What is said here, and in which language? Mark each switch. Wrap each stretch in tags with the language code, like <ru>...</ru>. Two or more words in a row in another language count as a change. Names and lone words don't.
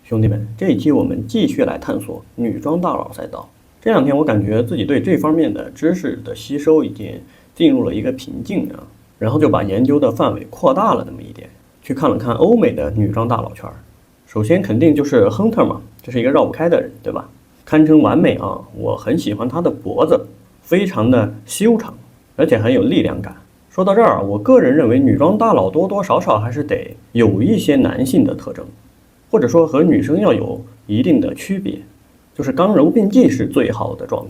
<zh>兄弟們，這一期我們繼續來探索女裝大佬賽道。這两天我感覺自己對這方面的知識的吸收已經進入了一個瓶頸啊，然后就把研究的範圍擴大了那麼一點，去看了看歐美的女裝大佬圈。首先肯定就是 Hunter 嘛，這是一個繞不開的人，對吧？堪稱完美啊！我很喜歡他的脖子，非常的修長，而且很有力量感。說到這兒，我個人認為女裝大佬多多少少還是得有一些男性的特徵，或者說和女生要有一定的区別，就是刚柔并济是最好的狀態。</zh>